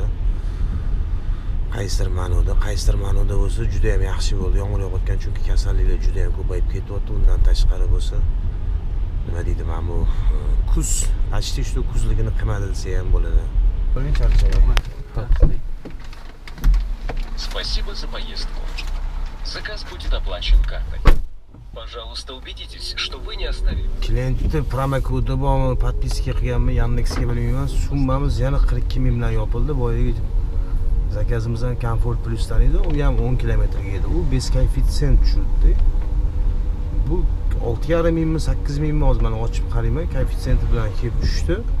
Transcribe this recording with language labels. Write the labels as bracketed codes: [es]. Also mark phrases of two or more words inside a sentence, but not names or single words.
[uz] Qaysidir ma'noda bo'lsa juda ham yaxshi bo'ldi. Yomg'ir yog'ayotgan, chunki kasalliklar juda ham ko'payib ketyapti. Undan tashqari bo'lsa nima deydi, mana bu kuz, [ru] почти что [uz] kuzligini qilmadi desa ham bo'ladi. Qo'ying charchagan. [ru] Спасибо за поездку. Заказ будет оплачен картой. Пожалуйста, убедитесь, что вы не оставили. [uz] Klientni promokodi bormi, podpiska qilganmi, Yandexga bilmayman. Summamiz yana 42 ming bilan yopildi. Boyagi zakazimizdan Comfort Plus dan edi, u ham 10 kilometrga edi. U bez koeffitsient tushdi. Bu 6.5 mingmi, 8 mingmi hozir mana ochib qarayman, koeffitsient bilan kelib tushdi.